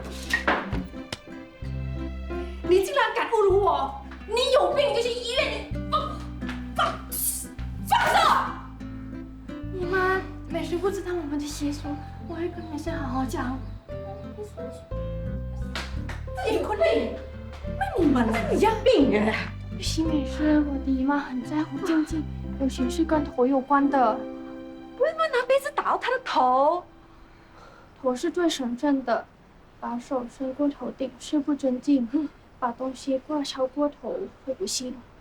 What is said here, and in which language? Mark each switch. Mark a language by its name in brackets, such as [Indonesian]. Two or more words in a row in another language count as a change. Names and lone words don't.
[Chinese] 你竟然敢侮辱我！你有病你就去医院！你放手！姨妈，美诗不知道我们的习俗，我会跟美诗好好讲。 [Thai] 自己คนนี้ไม่มีมารยาท病人。 [Chinese] 不行，美诗，我的姨妈很在乎静静，尤其是跟头有关的。为什么拿杯子打到他的头？头是最神圣的，把手伸过头顶是不尊敬，把东西挂超过头会不幸。